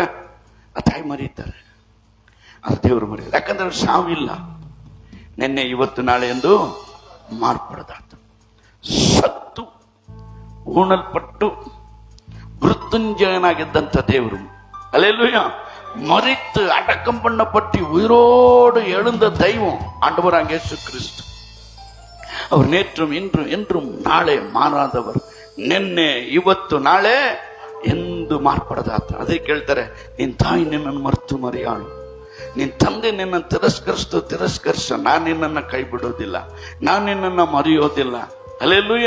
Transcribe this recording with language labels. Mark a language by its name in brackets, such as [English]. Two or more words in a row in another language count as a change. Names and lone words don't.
[Kannada] ಆ ತಾಯಿ ಮರೀತಾರೆ, ಅದು ದೇವರು ಮರೆಯೋದು. ಯಾಕಂದ್ರೆ ಸಾವಿಲ್ಲ, ನಿನ್ನೆ ಇವತ್ತು ನಾಳೆ ಎಂದು ಮಾರ್ಪಡದಾತು. ಸತ್ತು ಉಣಲ್ಪಟ್ಟು ಮೃತ್ಯುಂಜಯನಾಗಿದ್ದಂಥ ದೇವರು. ಹಲ್ಲೆಲೂಯಾ. [Tamil] மறித்து அடக்கம் பண்ணப்பட்டு உயிரோடு எழுந்த தெய்வம் ஆண்டவராகிய இயேசு கிறிஸ்து. அவர் நேற்றும் இன்றும் என்றும் [Kannada] ನಾಳೆ ಮಾರಾದವರು. ನಿನ್ನೆ ಇವತ್ತು ನಾಳೆ ಎಂದು ಮಾರ್ಪಡದಾತ. ಅದೇ ಕೇಳ್ತಾರೆ, ನಿನ್ ತಾಯಿ ನಿನ್ನನ್ನು ಮರೆತು ಮರೆಯಾಳು, ನಿನ್ ತಂದೆ ನಿನ್ನನ್ನು ತಿರಸ್ಕರಿಸು, ನಾನು ನಿನ್ನನ್ನು ಕೈ ಬಿಡೋದಿಲ್ಲ, ನಾನು ನಿನ್ನನ್ನು ಮರೆಯೋದಿಲ್ಲ. ಹಲ್ಲೆಲೂಯಾ.